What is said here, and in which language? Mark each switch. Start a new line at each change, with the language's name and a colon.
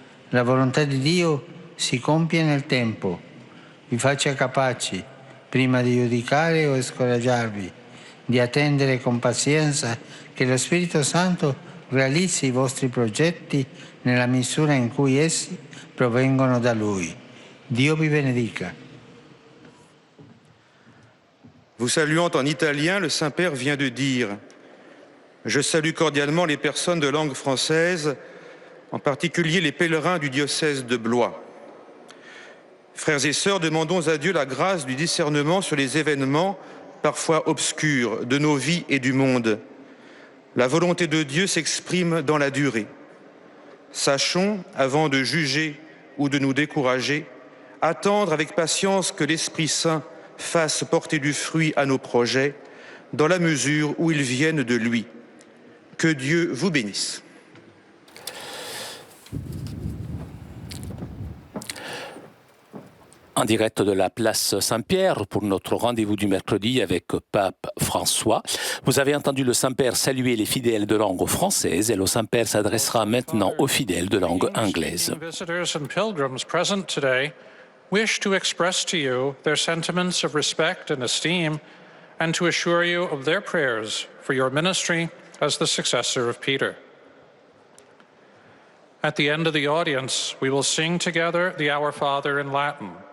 Italian: La volontà di Dio si compie nel tempo. Vi faccia capaci, prima di giudicare o scoraggiarvi, di attendere con pazienza che lo Spirito Santo realizzi i vostri progetti nella misura in cui essi provengono da Lui. Dio vi benedica.
French: Vous saluant en italien, le Saint-Père vient de dire « Je salue cordialement les personnes de langue française, en particulier les pèlerins du diocèse de Blois. Frères et sœurs, demandons à Dieu la grâce du discernement sur les événements parfois obscurs de nos vies et du monde. La volonté de Dieu s'exprime dans la durée. Sachons, avant de juger ou de nous décourager, attendre avec patience que l'Esprit Saint fasse porter du fruit à nos projets, dans la mesure où ils viennent de lui. Que Dieu vous bénisse. En direct de la place Saint-Pierre pour notre rendez-vous du mercredi avec Pape François. Vous avez entendu le Saint-Père saluer les fidèles de langue française et le Saint-Père s'adressera maintenant aux fidèles de langue anglaise.
English: Visitors and pilgrims present today wish to express to you their sentiments of respect and esteem and to assure you of their prayers for your ministry as the successor of Peter. At the end of the audience, we will sing together the Our Father in Latin.